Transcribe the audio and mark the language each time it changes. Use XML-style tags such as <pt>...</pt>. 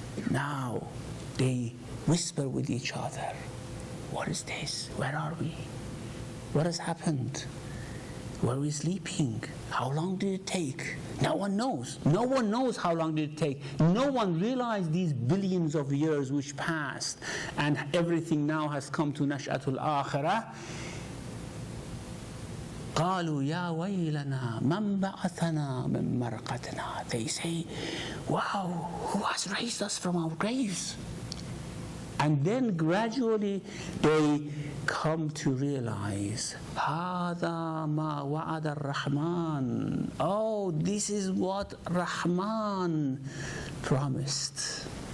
<en>Now they whisper with each other, what is this? Where are we? What has happened? were we sleeping? How long did it take? No one knows. No one knows how long did it take. No one realized these billions of years which passed, and everything now has come to Nash'atul Akhirah.</en> <ar>قالوا يا ويلنا من بعثنا من مرقدنا.</ar> <en>They say, wow, who has raised us from our graves? And then gradually they come to realize,</en> <ar>هذا ما وعد الرحمن.</ar> <en>Oh, this is what Rahman promised.</en>